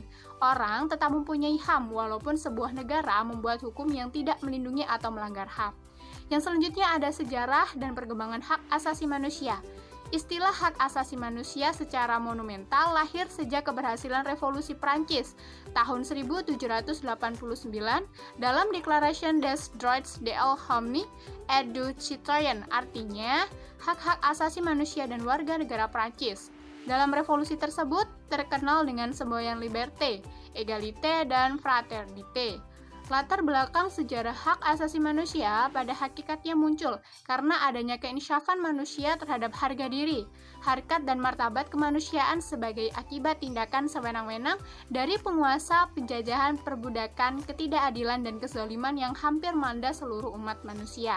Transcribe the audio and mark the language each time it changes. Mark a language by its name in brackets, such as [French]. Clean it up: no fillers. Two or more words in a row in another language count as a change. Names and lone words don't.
[Indonesian] Orang tetap mempunyai HAM walaupun sebuah negara membuat hukum yang tidak melindungi atau melanggar HAM. Yang selanjutnya ada sejarah dan perkembangan hak asasi manusia. Istilah hak asasi manusia secara monumental lahir sejak keberhasilan Revolusi Prancis tahun 1789 dalam Declaration des Droits de l'Homme et du Citoyen, artinya hak-hak asasi manusia dan warga negara Prancis. Dalam revolusi tersebut terkenal dengan semboyan [French] liberté, égalité, [Indonesian] dan fraternité. Latar belakang sejarah hak asasi manusia pada hakikatnya muncul karena adanya keinsyafan manusia terhadap harga diri, harkat dan martabat kemanusiaan sebagai akibat tindakan sewenang-wenang dari penguasa, penjajahan, perbudakan, ketidakadilan, dan kezaliman yang hampir melanda seluruh umat manusia.